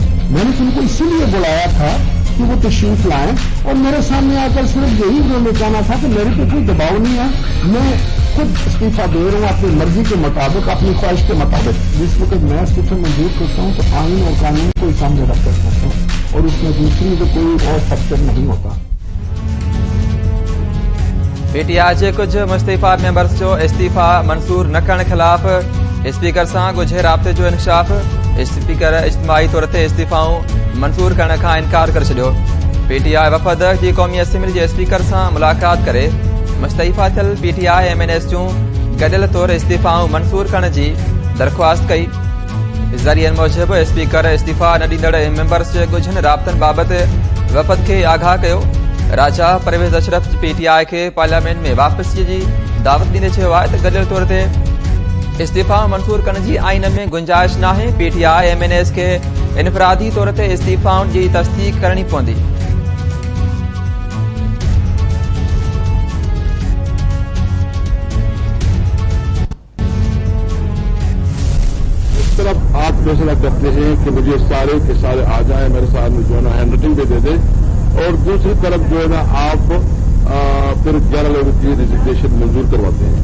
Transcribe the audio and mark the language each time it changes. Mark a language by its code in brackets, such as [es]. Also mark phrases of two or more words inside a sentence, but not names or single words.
[ur] میں نے تم کو اسی لیے بلایا تھا کہ وہ تشریف لائیں اور میرے سامنے آ کر صرف یہی انہوں نے کہنا تھا کہ میرے پے کوئی دباؤ نہیں ہے، میں خود استعفیٰ دے رہا ہوں اپنی مرضی کے مطابق، اپنی خواہش کے مطابق. جس وقت میں استعفیٰ منظور کرتا ہوں تو آئین اور قانون کو سامنے رکھ کر سکتا ہوں اور اس میں دوسری تو کوئی اور فیکٹر نہیں ہوتا. [sd] पीटीआई के कुछ मुस्तफ़ा मेंबर्स जो इस्तीफा मंजूर न करण खिलाफ स्पीकर से गुझे राब्ते जो इंकशाफ। स्पीकर इज्तिमाई तौर ते इस्तीफाऊं मंजूर करण का इनकार कर छो। पीटीआई वफ़द की कौमी असेंबली के स्पीकर से मुलाकात करे मुस्तफ़ा थियल पीटीआई एमएनएस जूं गडियल तौर इस्तीफाऊं मंजूर करण की दरख्वास्त कई। ज़रियन मूजिब स्पीकर इस्तीफा न ॾींदड़ मेंबर्स के गुझन राब्तन बाबत वफ़द के आगाह कयो। राजा परवेज़ अशरफ पीटीआई के पार्लियामेंट में वापसी की दावत ॾींदे चयो आहे त गडियल तौर ते इस्तीफा मंजूर करण की आइन में गुंजाइश न है। पीटीआई एमएनएस के इनफरादी तौर ते इस्तीफाउन की तस्दीक करनी पवंदी। [ur] اس طرف آپ فیصلہ کرتے ہیں کہ مجھے سارے کے سارے آ جائے، میرے ساتھ جو ہے نا ہینڈ رائٹنگ پے دے دے، اور دوسری طرف جو ہے نا آپ پھر 11 لوگوں کی ریزگنیشن منظور کرواتے ہیں.